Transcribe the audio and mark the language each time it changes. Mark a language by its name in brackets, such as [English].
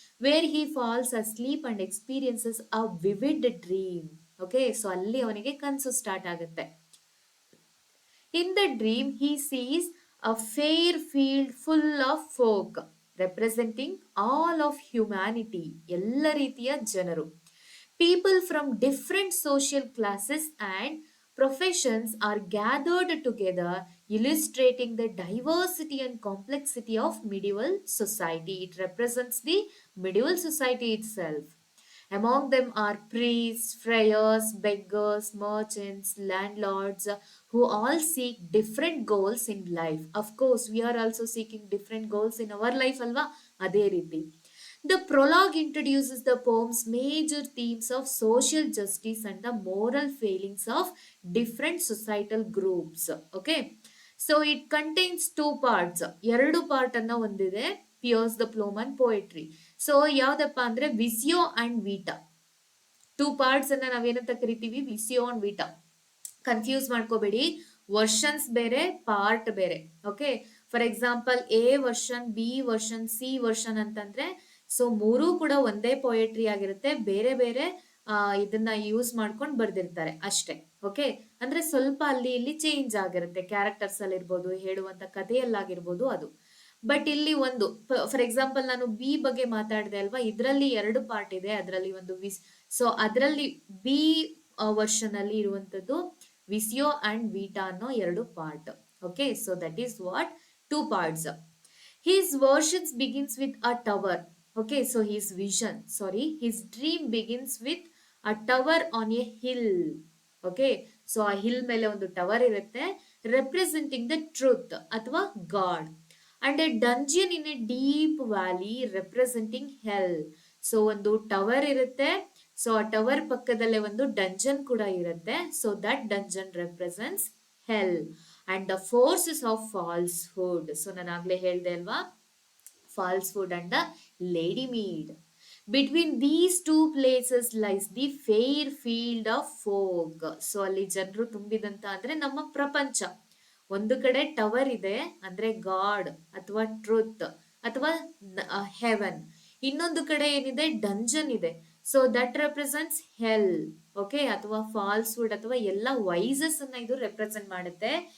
[English] Where he falls asleep and experiences a vivid dream. [Kannada] Okay, so ಅಲ್ಲಿ ಅವನಿಗೆ ಕನಸು start ಆಗುತ್ತೆ. [English] In the dream he sees a fair field full of folk representing all of humanity, [Kannada] ಎಲ್ಲ ರೀತಿಯ ಜನರು. [English] People from different social classes and professions are gathered together, illustrating the diversity and complexity of medieval society. It represents the medieval society itself. Among them are priests, friars, beggars, merchants, landlords, who all seek different goals in life. Of course, we are also seeking different goals in our life, [Kannada] alva? Ade riti. [English] The prologue introduces the poem's major themes of social justice and the moral failings of different societal groups. Okay, so it contains two parts. [Kannada] ಎರಡು part ಅನ್ನ ಹೊಂದಿದೆ pears the ಪ್ಲೋಮನ್ poetry. So ಯಾವ್ದಪ್ಪ ಅಂದ್ರೆ ವಿಸಿಯೋ and Vita. Two parts ಅನ್ನ ನಾವೇನಂತ ಕರಿತೀವಿ, ವಿಸಿಯೋ and Vita. Confuse ಮಾಡ್ಕೋಬೇಡಿ, versions ಬೇರೆ ಪಾರ್ಟ್ ಬೇರೆ. Okay, for example A version, B version, C version ಅಂತಂದ್ರೆ ಸೊ ಮೂರೂ ಕೂಡ ಒಂದೇ ಪೊಯೆಟ್ರಿ ಆಗಿರುತ್ತೆ, ಬೇರೆ ಬೇರೆ ಇದನ್ನ ಯೂಸ್ ಮಾಡ್ಕೊಂಡು ಬರ್ದಿರ್ತಾರೆ ಅಷ್ಟೇ. ಓಕೆ, ಅಂದ್ರೆ ಸ್ವಲ್ಪ ಅಲ್ಲಿ ಇಲ್ಲಿ ಚೇಂಜ್ ಆಗಿರುತ್ತೆ, ಕ್ಯಾರೆಕ್ಟರ್ಸ್ ಅಲ್ಲಿ ಇರ್ಬೋದು, ಹೇಳುವಂತ ಕಥೆಯಲ್ಲಾಗಿರ್ಬೋದು ಅದು. ಬಟ್ ಇಲ್ಲಿ ಒಂದು ಫಾರ್ ಎಕ್ಸಾಂಪಲ್ ನಾನು ಬಿ ಬಗ್ಗೆ ಮಾತಾಡಿದೆ ಅಲ್ವಾ, ಇದರಲ್ಲಿ ಎರಡು ಪಾರ್ಟ್ ಇದೆ. ಅದರಲ್ಲಿ ಒಂದು ಸೊ ಅದರಲ್ಲಿ ಬಿ ವರ್ಷನ್ ಅಲ್ಲಿ ಇರುವಂತದ್ದು ವಿಸಿಯೋ ಅಂಡ್ ವೀಟಾ ಅನ್ನೋ ಎರಡು part. [English] Okay, so that is what two parts. His versions begins with a tower. Okay, so his dream begins with a tower on a hill. Okay, so [Kannada] ಆ hill ಮೇಲೆ ಒಂದು tower ಇರುತ್ತೆ, [English] Representing the truth ಅಥವಾ God, and a dungeon in a deep valley representing hell. [Kannada] So ಒಂದು tower ಇರುತ್ತೆ, so ಆ tower ಪಕ್ಕದಲ್ಲೇ ಒಂದು ಡಂಜನ್ ಕೂಡ ಇರುತ್ತೆ. [English] So that dungeon represents hell and the forces of falsehood. [Kannada] So ನಾನು ಆಗ್ಲೇ ಹೇಳ್ದೆ ಅಲ್ವಾ, [English] falsehood and the lady mead. Between these two places lies the fair field of folk. [Kannada] So ಅಲ್ಲಿ ಜನರು ತುಂಬಿದಂತ ಅಂದ್ರೆ ನಮ್ಮ ಪ್ರಪಂಚ. ಒಂದು ಕಡೆ ಟವರ್ ಇದೆ ಅಂದ್ರೆ ಗಾಡ್ ಅಥವಾ ಟ್ರೂತ್ ಅಥವಾ ಹೆವನ್, ಇನ್ನೊಂದು ಕಡೆ ಏನಿದೆ ಡಂಜನ್ ಇದೆ, so that represents L. Okay, ಅಥವಾ ಫಾಲ್ಸ್ಹುಡ್ ಅಥವಾ ಎಲ್ಲ ವೈಸಸ್ ಅನ್ನ ಇದು ರೆಪ್ರೆಸೆಂಟ್ ಮಾಡುತ್ತೆ.